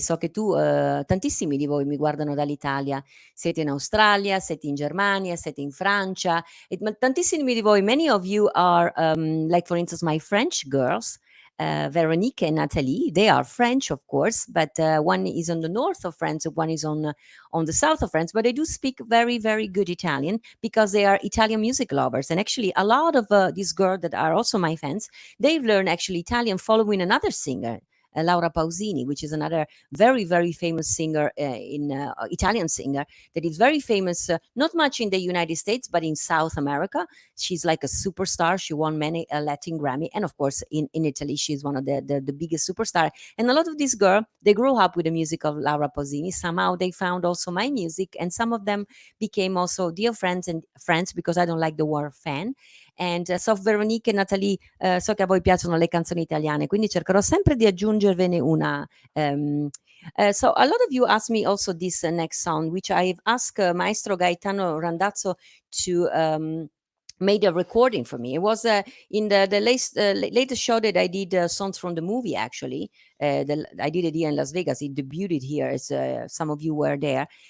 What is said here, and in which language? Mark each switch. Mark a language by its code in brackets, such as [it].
[it] So che tu, tantissimi di voi mi guardano dall'Italia, siete in Australia, siete in Germania, siete in Francia, ma tantissimi di voi, [en] many of you are like for instance my French girls, Veronique and Nathalie. They are French, of course, but one is on the north of France, one is on the south of France. But they do speak very, very good Italian because they are Italian music lovers. And actually, a lot of these girls that are also my fans, they've learned actually Italian following another singer, Laura Pausini, which is another very, very famous singer, Italian singer that is very famous, not much in the United States, but in South America. She's like a superstar. She won many Latin Grammy. And of course, in Italy, she's one of the biggest superstar. And a lot of these girls, they grew up with the music of Laura Pausini. Somehow they found also my music. And some of them became also dear friends and friends because I don't like the word fan. And so [it] Veronique e Nathalie, so che a voi piacciono le canzoni italiane, quindi cercherò sempre di aggiungervene una. [en] So a lot of you asked me also this next song, which I've asked Maestro Gaetano Randazzo to made a recording for me. It was in the latest show that I did songs from the movie, actually. I did it here in Las Vegas. It debuted here, as some of you were there.